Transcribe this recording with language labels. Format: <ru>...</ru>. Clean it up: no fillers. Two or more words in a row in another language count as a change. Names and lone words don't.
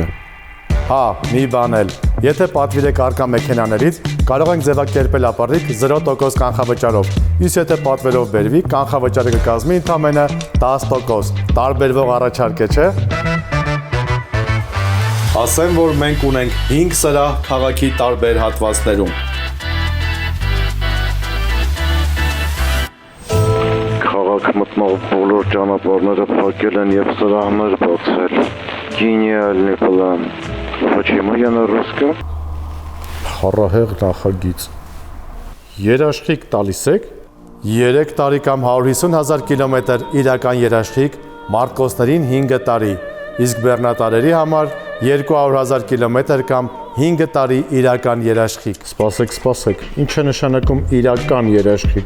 <hy>Հա, մի բան էլ, եթե պատվիրեք առկա մեքենաներից, կարող ենք ձևակերպել ապառիկ 0% կանխավճարով, իսկ եթե պատվերով բերվի, կանխավճարը կկազմի ընդամենը 10%, տարբերվող առաջարկ է, չէ։ Ասեմ, որ մենք ունենք 5 սրահ քաղաքի տարբեր հատվածներում։ Մտնող բոլոր ճանապարհները փակել են եւ սրահներ բացել։</hy> <ru>Гениальный план։ Почему я на русском?</ru> <hy>Փառահեղ նախագիծ։ Երաշխիք տալիս եք 3 տարի կամ 150,000 կիլոմետր իրական երաշխիք, մարտկոսներին 5 տարի, իսկ բեռնատարերի համար 200,000 կիլոմետր կամ 5 տարի իրական երաշխիք։ Սպասեք, ինչ է նշանակում իրական երաշխիք։</hy>